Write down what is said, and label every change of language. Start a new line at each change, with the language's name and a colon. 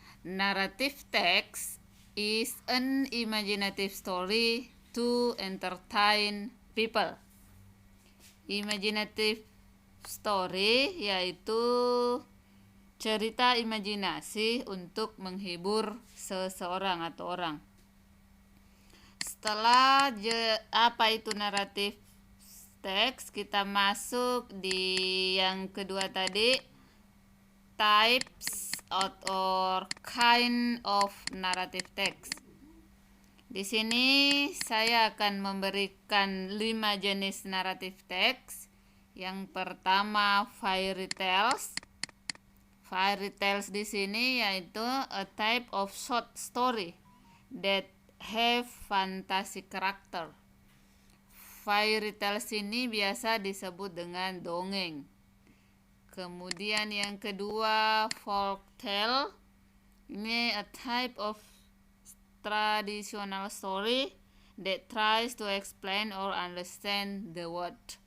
English: Narrative text is an imaginative story to entertain people.
Indonesian: Imaginative story yaitu cerita imajinasi untuk menghibur seseorang atau orang. Setelah apa itu naratif teks, kita masuk di yang kedua tadi,
English: types or kind of narrative text.
Indonesian: Di sini saya akan memberikan 5 jenis naratif teks. Yang pertama, fairy tales. Fairy tales di sini yaitu
English: a type of short story that have fantasy character.
Indonesian: Fairy tales ini biasa disebut dengan dongeng. Kemudian yang kedua, folk tale.
English: Ini a type of traditional story that tries to explain or understand the word.